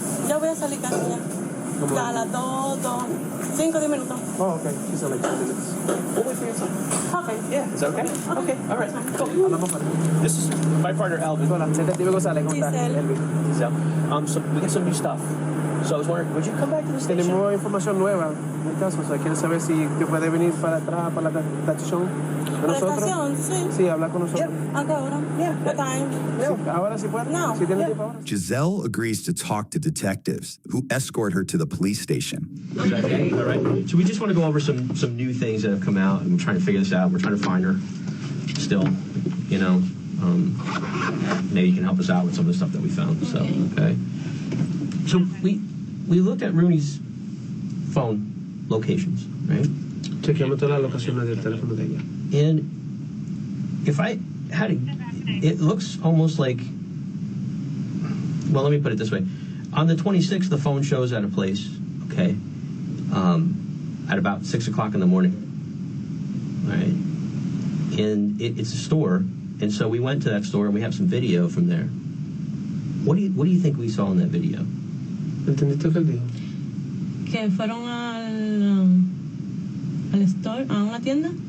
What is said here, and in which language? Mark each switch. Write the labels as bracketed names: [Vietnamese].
[Spanish] Ya voy a salir casi ya. Ya a las 5, 10 minutos. [English] Oh, okay. She's like 10 minutes. We'll wait for your son. Okay. Yeah, is that okay? Okay, all right. Cool. This is my partner, Elvin. Giselle. So we got some new stuff. So I was wondering, would you come back to the station? [Spanish] Tenemos información nueva en el caso, o sea, quiere saber si te puede venir para atrás, para la estación de nosotros. ¿La estación? Sí. Sí, habla con nosotros. ¿A qué hora? [English] Yeah. What time? [Spanish] Sí, ahora sí puede. No. Si tiene tiempo ahora. [English] Giselle agrees to talk to detectives, who escort her to the police station. Okay, all right. So we just want to go over some new things that have come out, and we're trying to figure this out. We're trying to find her still, you know. Maybe you can help us out with some of the stuff that we found. So, okay. So we looked at Rooney's phone locations, right? Chequeamos todas las locaciones del teléfono de ella. And if I had it looks almost like, well, let me put it this way. On the 26th, the phone shows at a place, okay, at about 6 o'clock in the morning, right? And it's a store, and so we went to that store and we have some video from there. What do you think we saw in that video? [Spanish] ¿Entendiste lo que él dijo? Que fueron al store, a una tienda.